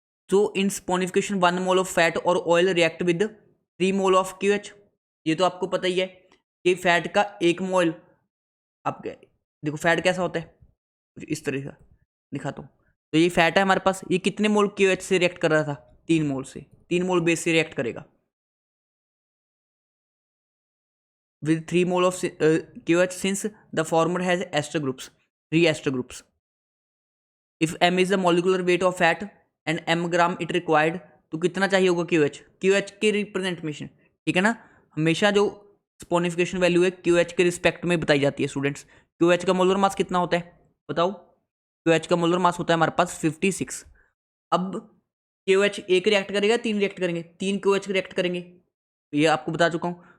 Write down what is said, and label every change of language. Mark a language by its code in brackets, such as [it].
[en] तो in saponification 1 mole of fat और oil react with 3 mole of KOH। [hi] ये तो आपको पता ही है कि फैट का 1 मोल, आप देखो फैट कैसा होता है, कुछ इस तरह का दिखाता हूँ। तो ये फैट है हमारे पास, ये कितने मोल KOH से रिएक्ट कर रहा था, 3 मोल से, 3 मोल बेस से रिएक्ट करेगा। [en] with 3 mole of KOH since the former has ester groups, 3 ester groups. If m is the molecular weight of fat and m gram it required, [hi] तो कितना चाहिए होगा KOH? KOH के रिप्रेजेंटेशन, ठीक है ना, हमेशा जो स्पोनिफिकेशन वैल्यू है KOH के रिस्पेक्ट में बताई जाती है स्टूडेंट्स। KOH का मोलर मास कितना होता है बताओ? KOH का मोलर मास होता है हमारे पास 56। अब KOH एक रिएक्ट करेगा, 3 रिएक्ट करेंगे, 3 KOH रिएक्ट करेंगे, ये आपको बता चुका हूँ।